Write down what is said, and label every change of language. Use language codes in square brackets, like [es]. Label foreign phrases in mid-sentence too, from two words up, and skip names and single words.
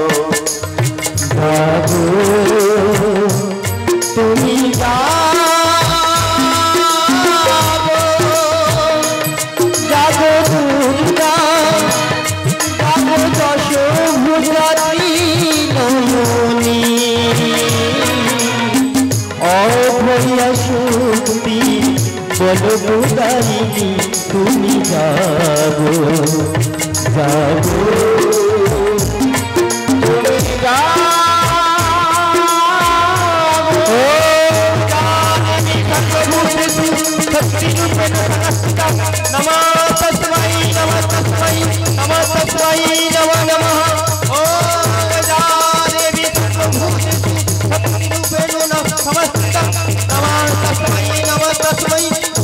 [bn] জাগো তুমি জাগো জাগো দুর্গা জাগো দশ ভুজা ত্রিনয়নী অভয়া শক্তি বল প্রদায়িনী তুমি জাগো জাগো তুমি জাগো, [sa] নমঃ তস্मै নমঃ তস্मै নমঃ তস্मै নমঃ নমঃ। ওম যা দেবী সর্বভূতেষু শক্তিরূপেণ সমস্তিতা নমঃ তস্मै নমঃ তস্मै